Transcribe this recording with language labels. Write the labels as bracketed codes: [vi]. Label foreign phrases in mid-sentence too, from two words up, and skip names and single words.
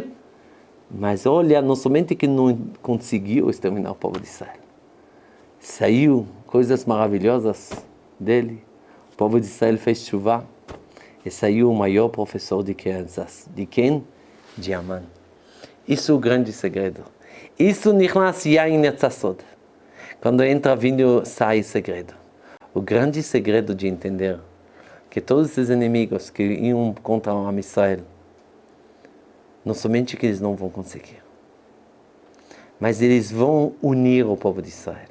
[pt] Mas olha, não somente que não conseguiu exterminar o povo de Israel. Saiu coisas maravilhosas dele. O povo de Israel fez chuva. E saiu o maior professor de crianças. De quem? De Haman. Isso é o grande segredo. Isso [he] נכנס יין נצא סוד. [pt] Quando entra vinho, sai segredo. O grande segredo de entender que todos esses inimigos que iam contra o [he] עם ישראל, [pt] não somente que eles não vão conseguir, mas eles vão unir o povo de Israel.